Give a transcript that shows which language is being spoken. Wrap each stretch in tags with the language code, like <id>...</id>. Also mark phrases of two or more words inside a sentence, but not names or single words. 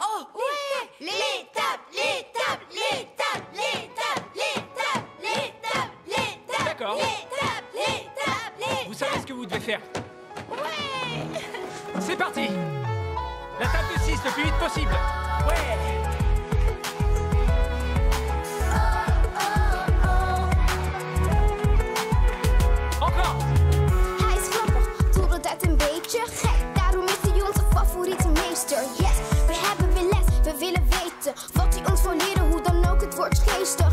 <fr>Oh, ouais! Les tables! Les tables! Les tables! Les tables! Les tables! Les tables! Les tables! D'accord. Les tables! Les tables! Les... Vous savez ce que vous devez faire. Ouais! C'est parti! La table de 6 le plus vite possible. Ouais!</fr> <nl>Een beetje gek, daarom is hij onze favoriete meester. Yes, we hebben weer les, we willen weten wat hij ons wil leren, hoe dan ook, het wordt geestig.</nl>